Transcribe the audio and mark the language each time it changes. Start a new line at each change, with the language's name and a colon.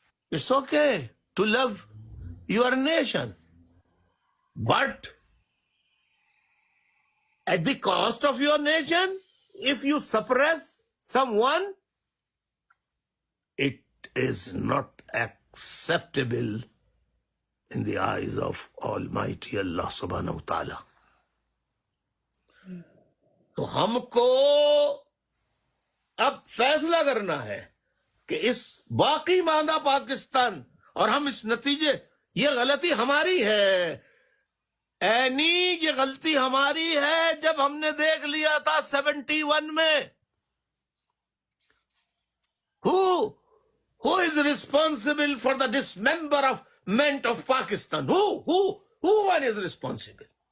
English: It's okay to love your nation, but at the cost of your nation, if you suppress someone, it is not acceptable in the eyes of Almighty Allah subhanahu wa ta'ala.
Urdu: تو ہم کو اب فیصلہ کرنا ہے کہ اس باقی ماندہ پاکستان، اور ہم اس نتیجے یہ غلطی ہماری ہے اینی، یہ غلطی ہماری ہے. جب ہم نے دیکھ لیا تھا 71 میں
English: who is responsible for the dismemberment of Pakistan? Who one is responsible?